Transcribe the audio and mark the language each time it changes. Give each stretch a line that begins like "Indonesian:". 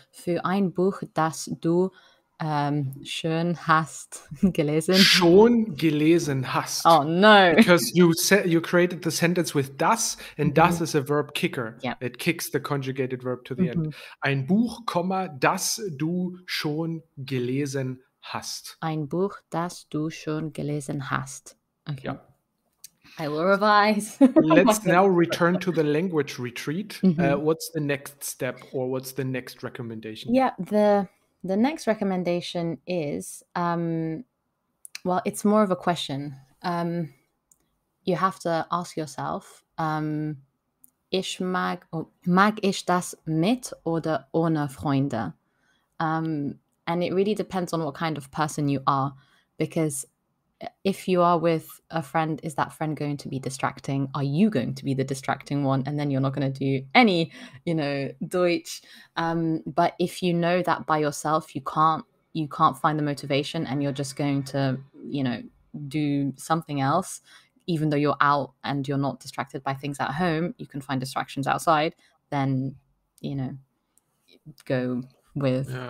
German: Für ein Buch, das du schön hast gelesen. Schon gelesen hast.
English: Oh no! Because you created the sentence with das, and das is a verb kicker. Yep. It kicks the conjugated verb to the end. Mhm.
German: Ein Buch, das du schon gelesen hast. Ein Buch, das du schon gelesen hast.
English: Okay. Yeah. I will revise. Let's now return to the language retreat. Mhm. What's the next step, or what's the next recommendation? Yeah, the next recommendation is well, it's more of a question. you have to ask yourself,
German: mag ich das mit oder ohne Freunde?
English: And it really depends on what kind of person you are, because if you are with a friend, is that friend going to be distracting? Are you going to be the distracting one? And then you're not going to do any, Deutsch. But if you know that by yourself, you can't find the motivation, and you're just going to, do something else, even though you're out and you're not distracted by things at home, you can find distractions outside, then, go with